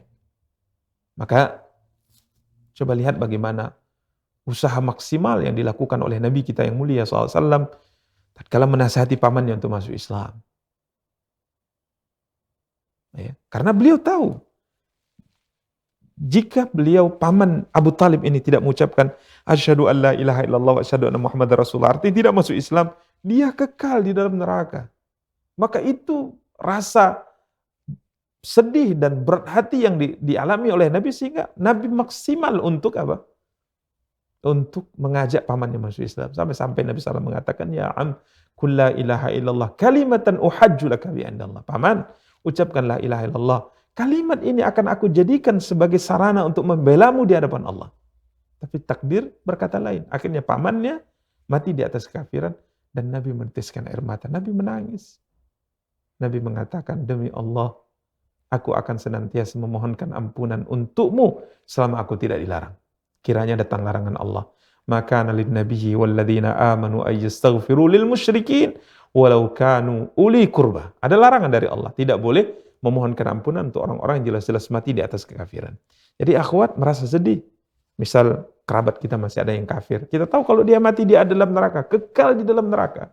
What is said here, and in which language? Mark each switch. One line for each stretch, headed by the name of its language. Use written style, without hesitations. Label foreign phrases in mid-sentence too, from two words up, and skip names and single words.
Indonesian: Maka coba lihat bagaimana usaha maksimal yang dilakukan oleh Nabi kita yang mulia SAW tatkala menasihati pamannya untuk masuk Islam. Ya. Karena beliau tahu jika beliau paman Abu Talib ini tidak mengucapkan
Arabic: أشهد أن لا إله إلا الله وأشهد أن محمدا رسول الله,
Indonesian: artinya tidak masuk Islam, dia kekal di dalam neraka. Maka itu rasa sedih dan berat hati yang dialami oleh Nabi, sehingga Nabi maksimal untuk apa? Untuk mengajak pamannya masuk Islam. Sampai Nabi SAW mengatakan,
Arabic: يا عم قل لا إله إلا الله كلمة أحاج لك بها عند الله.
Indonesian: Paman, ucapkan
Arabic: لا إله إلا الله.
Indonesian: Kalimat ini akan aku jadikan sebagai sarana untuk membelamu di hadapan Allah. Tapi takdir berkata lain. Akhirnya pamannya mati di atas kekafiran dan Nabi meneteskan air mata. Nabi menangis. Nabi mengatakan, demi Allah, aku akan senantiasa memohonkan ampunan untukmu selama aku tidak dilarang. Kiranya datang larangan Allah.
Arabic: ما كان للنبي والذين آمنوا أن يستغفروا للمشركين ولو كانوا أولي قربى.
Indonesian: Ada larangan dari Allah, tidak boleh memohonkan ampunan untuk orang-orang yang jelas-jelas mati di atas kekafiran. Jadi akhwat merasa sedih. Misal kerabat kita masih ada yang kafir. Kita tahu kalau dia mati dia ada dalam neraka, kekal di dalam neraka.